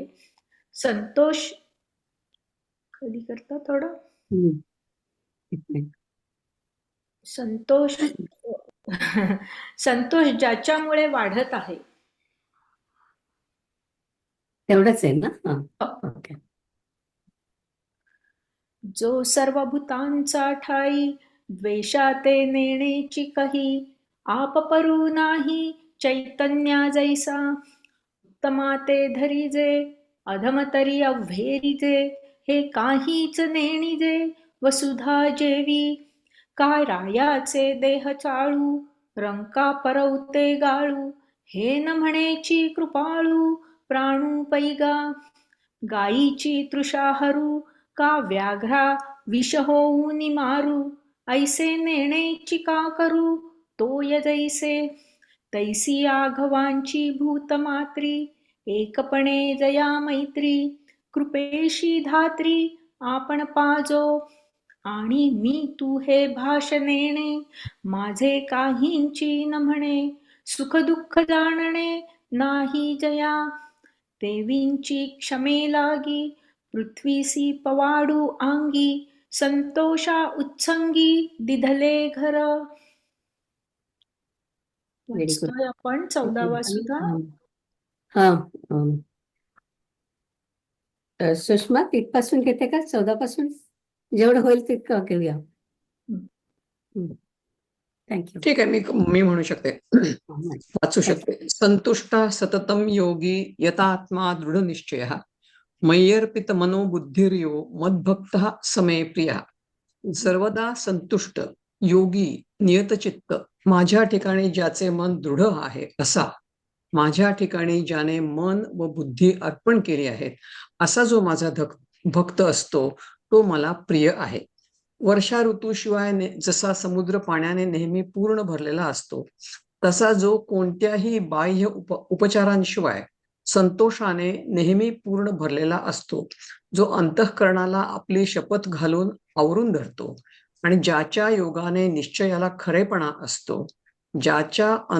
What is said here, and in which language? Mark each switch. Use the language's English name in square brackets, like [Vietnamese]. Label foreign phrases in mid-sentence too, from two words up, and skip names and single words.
[Marathi] संतोष कधी करता थोडं संतोष संतोष ज्याच्यामुळे वाढत आहे. तेवढंच आहे ना? ओके. जो सर्व भूतांचा ठाई द्वेषाते नेणेची कही, आप परू नाही चैतन्या जैसा, उत्तमा ते धरीजे अधम तरी अव्हेरीजे, हे काहीच नेणीजे वसुधा जेवी, काय रायाचे देह चाळू रंका परवते गाळू, हे न म्हणेची कृपाळू प्राणू पैगा, गायीची तृषा हरू का व्याघ्रा विष होऊन मारू, ऐसे नेणेची का करू तोय जैसे, तैसी आघवांची भूतमात्री एकपणे जया मैत्री, कृपेशी धात्री आपण पाजो, आणि मी तू हे भाष नेणे माझे काहींची न म्हणे, सुख दुःख जाणणे नाही जया, देवींची क्षमे लागी पृथ्वीसी पवाडू आंगी, संतोषा उत्संगी दिधले घर. वाचतोय आपण 14वा सुद्धा. हा. सुषमा, तिथपासून घेते का? 14 पासून जेवढं होईल तितकं घेऊया. थँक्यू. ठीक आहे, मी म्हणू शकते, वाचू शकते. [Sanskrit] संतुष्टा सततम योगी यतात्मा दृढ निश्चय, मय्यर्पित मनोबुद्धिर्यो मद्भक्तः समे प्रिया. [Marathi] सर्वदा संतुष्ट, योगी, नियतचित्त, माझ्या ठिकाणी ज्याचे मन दृढ आहे असा, माझ्या ठिकाणी ज्याने मन व बुद्धी अर्पण केली आहेत असा जो माझा भक्त असतो तो मला प्रिय आहे. वर्षा ऋतूशिवाय जसा समुद्र पाण्याने नेहमी पूर्ण भरलेला असतो, तसा जो कोणत्याही बाह्य उपचारांशिवाय संतोषाने नेहमी पूर्ण भरलेला असतो, जो अंतःकरणाला आपली शपथ घालून आवरून धरतो आणि ज्याच्या योगाने निश्चयाला खरेपणा असतो, ज्याच्या